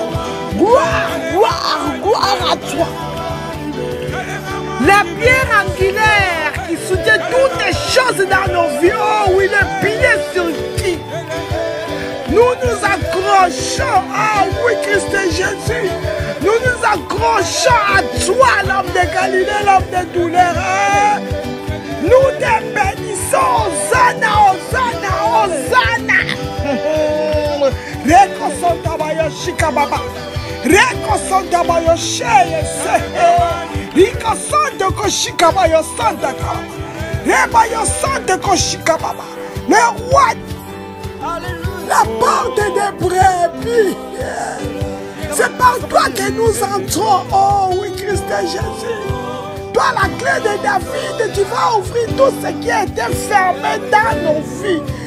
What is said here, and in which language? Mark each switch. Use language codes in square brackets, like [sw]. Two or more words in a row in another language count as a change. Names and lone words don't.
[fr] Gloire, gloire, gloire à toi. La pierre angulaire qui soutient toutes les choses dans nos vies. Oh oui, le pilier sur qui nous nous accrochons. Ah oui, Christ Jésus. Nous nous accrochons à toi, l'homme de Galilée, l'homme de douleur. Nous te bénissons. Hosanna, Hosanna, Hosanna. Rekosontabayo shikababa. Rekosontabayo sheyese. Rikosonto koshikabayo santaka. Rebayo sante koshikababa. Le roi. La porte des brebis. C'est par toi que nous entrons. Oh oui, Christ Jésus. Toi, la clé de David, tu vas ouvrir tout ce qui a été fermé dans nos vies.